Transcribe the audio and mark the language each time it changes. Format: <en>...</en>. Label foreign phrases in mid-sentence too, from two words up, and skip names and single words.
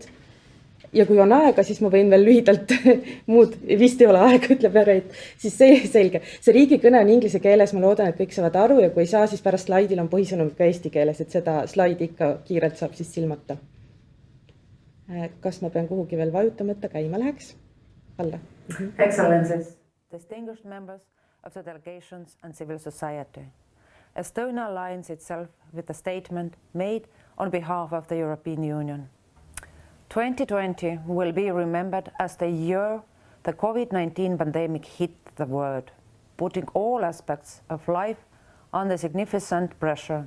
<et>Ja kui on aega, siis ma võin veel lühidalt muud, vist ei ole aega, ütleb Reet, siis see selge. See riigikõne on inglise keeles, ma loodan, et kõik saavad aru ja kui ei saa, siis pärast slaidil on põhisõnumid ka eesti keeles, et seda slaidi ikka kiirelt saab siis silmata. Kas ma pean kuhugi veel vajutama, et ta käima läheks? Alla.</et> <en>Excellencies, distinguished members of the delegations and civil society. Estonia aligns itself with the statement made on behalf of the European Union. 2020 will be remembered as the year the COVID-19 pandemic hit the world, putting all aspects of life under significant pressure.</en>